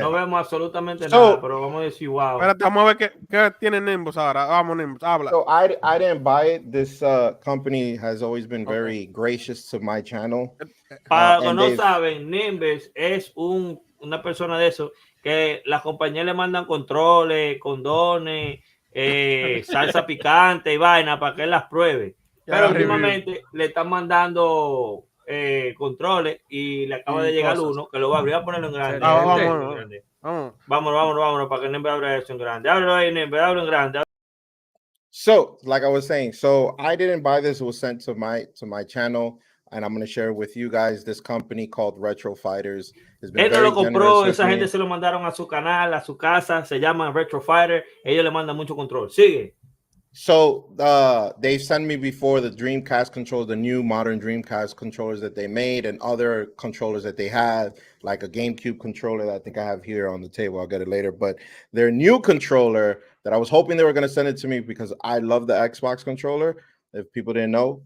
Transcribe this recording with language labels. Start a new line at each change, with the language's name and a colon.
Spanish: No vemos absolutamente nada, pero vamos a decir wow. Espérate, vamos a ver qué tiene Nimbus ahora. Vamos, Nimbus, habla.
English: So I didn't buy it. This company has always been very gracious to my channel.
Spanish: Para los que no saben, Nimbus es una persona de eso que las compañías le mandan controles, condones, salsa picante y vaina para que él las pruebe. Pero últimamente le están mandando controles y le acaba de llegar uno que lo va a abrir, a ponerlo en grande. Vámonos para que Nembe abra eso en grande. Ábrelo ahí, Nembe, ábrelo en grande.
English: So, like I was saying, I didn't buy this. It was sent to my channel, and I'm going to share with you guys. This company called RetroFighters has been
Spanish: él no lo compró, esa gente se lo mandaron a su canal, a su casa. Se llama RetroFighter. Ellos le mandan mucho control. Sigue.
English: So they sent me before the Dreamcast controller, the new modern Dreamcast controllers that they made, and other controllers that they have, like a GameCube controller that I think I have here on the table. I'll get it later. But their new controller that I was hoping they were going to send it to me because I love the Xbox controller, if people didn't know.